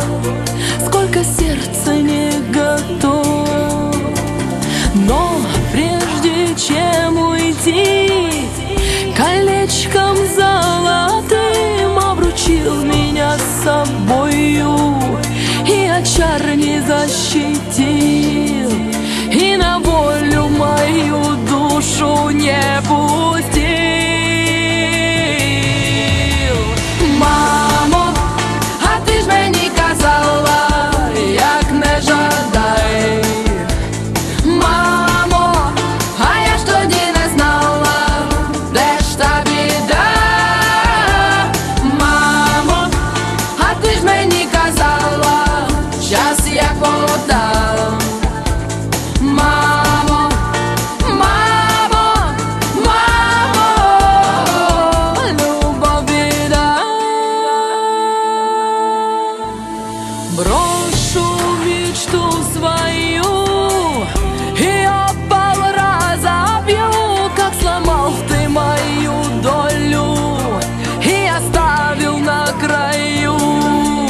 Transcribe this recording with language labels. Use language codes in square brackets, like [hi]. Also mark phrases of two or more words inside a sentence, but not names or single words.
[ru] Сколько сердца не готово, но прежде чем уйти, колечком золотым обручил меня с собою и от чар не защитил, и на волю мою душу не пустил. [uk] Мамо, а ти ж мені казала, як не жадай. Мамо, а я ж тоді не знала, де ж та біда. Мамо, а ти ж мені казала, час як вода. Мамо, мамо, мамо, любов біда. [ru] Брошу мечту свою и опал разобью, как сломал ты мою долю и оставил на краю.